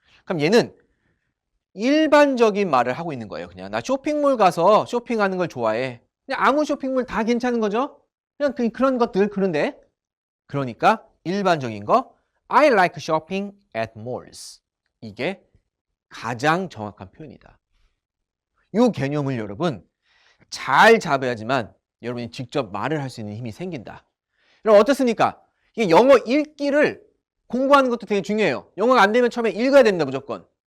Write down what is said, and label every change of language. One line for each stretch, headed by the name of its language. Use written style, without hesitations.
Korean: 그럼 얘는 일반적인 말을 하고 있는 거예요. 그냥 나 쇼핑몰 가서 쇼핑하는 걸 좋아해. 그냥 아무 쇼핑몰 다 괜찮은 거죠. 그냥 그런 것들. 그런데 그러니까 일반적인 거
English: I like shopping at malls.
Korean: 이게 가장 정확한 표현이다. 이 개념을 여러분 잘 잡아야지만 여러분이 직접 말을 할 수 있는 힘이 생긴다. 여러분 어떻습니까? 이게 영어 읽기를 공부하는 것도 되게 중요해요. 영어가 안 되면 처음에 읽어야 된다 무조건.